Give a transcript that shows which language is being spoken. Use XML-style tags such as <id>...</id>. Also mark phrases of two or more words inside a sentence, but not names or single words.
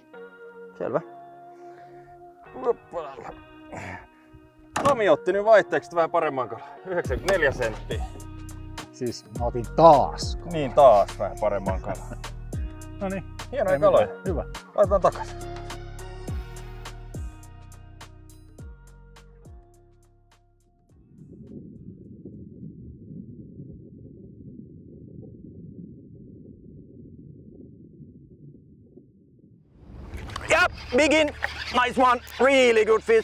<fi>Selvä. Tomi otti nyt vaihteeksi vähän paremman kalan. 94 senttiä. Siis mä otin taas. Niin taas vähän paremman kalan. Noniin. Hienoja kaloja. Hyvä. Laitetaan takaisin.</fi> <en>Yeah, big in, nice one, really good fish.</en>